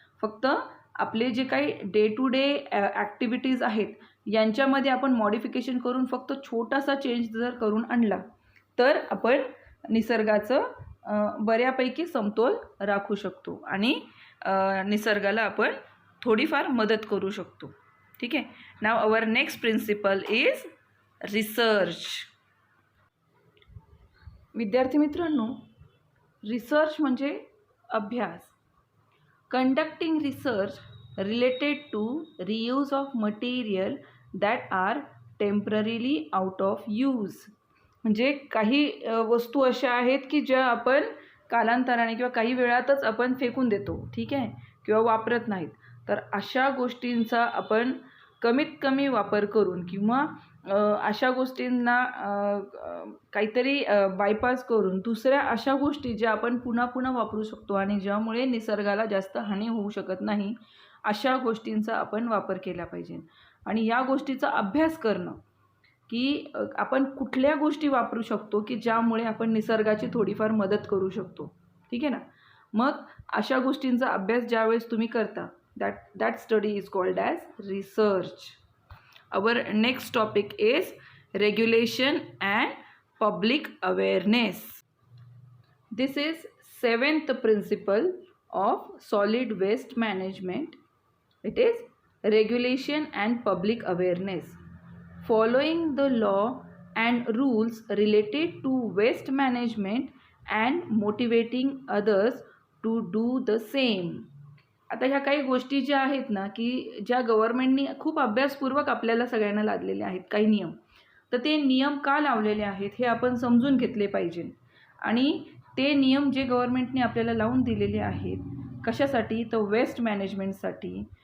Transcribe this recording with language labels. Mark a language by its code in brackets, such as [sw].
[mr] फक्त आपले जे काही डे टू डे ॲक्टिव्हिटीज आहेत यांच्यामध्ये आपण मॉडिफिकेशन करून फक्त छोटासा चेंज जर करून आणला तर आपण निसर्गाचं बऱ्यापैकी समतोल राखू शकतो आणि निसर्गाला आपण थोडीफार मदत करू शकतो. ठीक आहे. [en] Now our next principle is research. [mr] विद्यार्थी मित्रांनो, रिसर्च म्हणजे अभ्यास. [en] Conducting research related to reuse of material that are temporarily out of use. [mr] म्हणजे काही वस्तू अशा आहेत की ज्या आपण कालांतराने किंवा काही वेळातच आपण फेकून देतो, ठीक आहे, किंवा वापरत नाहीत. तर अशा गोष्टींचा आपण कमीत कमी वापर करून किंवा अशा गोष्टींना काहीतरी बायपास करून दुसऱ्या अशा गोष्टी ज्या आपण पुन्हा पुन्हा वापरू शकतो आणि ज्यामुळे निसर्गाला जास्त हानी होऊ शकत नाही अशा गोष्टींचा आपण वापर केला पाहिजे. आणि या गोष्टीचा अभ्यास करणं की आपण कुठल्या गोष्टी वापरू शकतो की ज्यामुळे आपण निसर्गाची थोडीफार मदत करू शकतो. ठीक आहे ना. मग अशा गोष्टींचा अभ्यास ज्यावेळेस तुम्ही करता [en] that study is called as research. Our next topic is regulation and public awareness. This is 7th principle of solid waste management. It is regulation and public awareness. Following the law and rules related to waste management and motivating others to do the same. [mr] आता ह्या काही गोष्टी ज्या आहेत ना, की ज्या गव्हर्नमेंटनी खूप अभ्यासपूर्वक आपल्याला सगळ्यांना लादलेले आहेत काही नियम, तर ते नियम का लावलेले आहेत हे आपण समजून घेतले पाहिजे. आणि ते नियम जे गव्हर्नमेंटने आपल्याला लावून दिलेले आहेत कशासाठी, तर वेस्ट मॅनेजमेंटसाठी.